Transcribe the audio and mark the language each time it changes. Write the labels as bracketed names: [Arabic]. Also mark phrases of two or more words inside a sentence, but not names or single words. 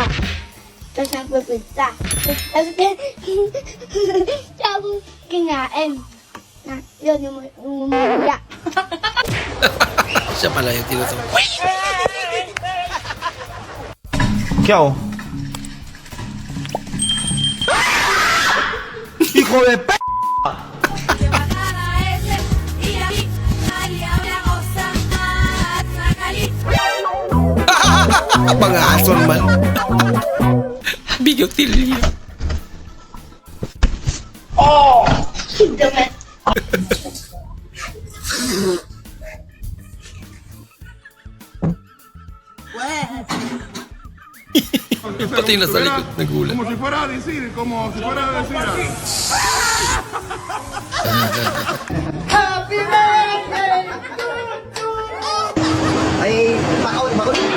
[Filipino] Tapos nagpipigsa. Tapos tapos kinain. Yun yung umuya. Siya pala yung tinutukoy. Kyaw. [Spanish] Hijo de p***! [Filipino] Mga aso naman. Bigotilya. Pati na sa likod nagulat. [Spanish] Como si fuera a decir, como si fuera a decir. [Filipino] Ay, bakit?